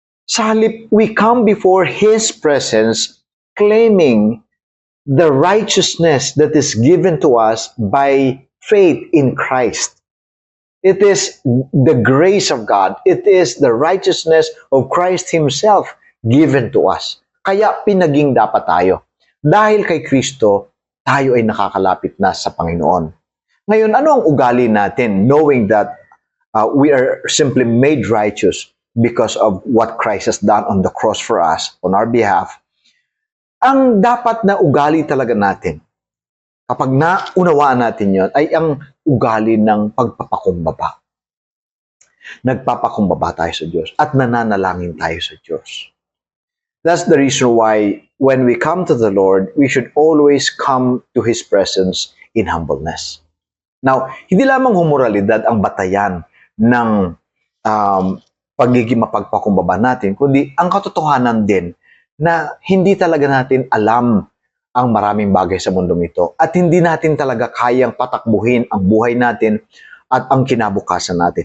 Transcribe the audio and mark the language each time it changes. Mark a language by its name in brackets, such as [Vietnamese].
[Filipino] Sa halip, [English] we come before His presence, claiming the righteousness that is given to us by faith in Christ. It is the grace of God. It is the righteousness of Christ Himself given to us. [Filipino] Kaya pinaging dapat tayo. Dahil kay Kristo, tayo ay nakakalapit na sa Panginoon. Ngayon, ano ang ugali natin [English] knowing that we are simply made righteous because of what Christ has done on the cross for us, on our behalf? [Filipino] Ang dapat na ugali talaga natin, kapag naunawaan natin yon, ay ang ugali ng pagpapakumbaba. Nagpapakumbaba tayo sa Diyos at nananalangin tayo sa Diyos. [English] That's the reason why when we come to the Lord, we should always come to His presence in humbleness. [Filipino] Now, hindi lamang humoralidad ang batayan ng pagiging mapagpakumbaba natin, kundi ang katotohanan din na hindi talaga natin alam ang maraming bagay sa mundong ito at hindi natin talaga kayang patakbuhin ang buhay natin at ang kinabukasan natin.